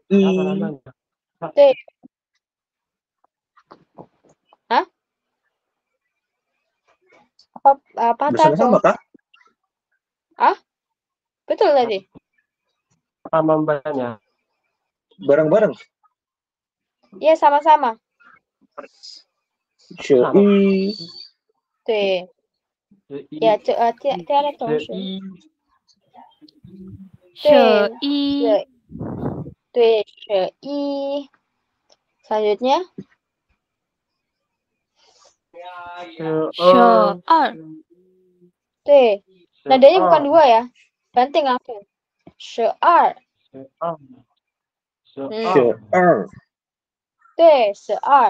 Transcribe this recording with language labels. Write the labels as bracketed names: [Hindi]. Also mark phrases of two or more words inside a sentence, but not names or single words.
[Indonesian] T. Hah? Apa bersama-sama kah? Betul tadi. Sama mbaknya. Bareng-bareng. Iya, sama-sama. 11 [Chinese] 对，呀，第二个同学，十一, 对11. [Indonesian] Selanjutnya [Chinese] 十二, [Indonesian] 对，nadanya bukan 2 ya. Banting langsung. 12. 对，12.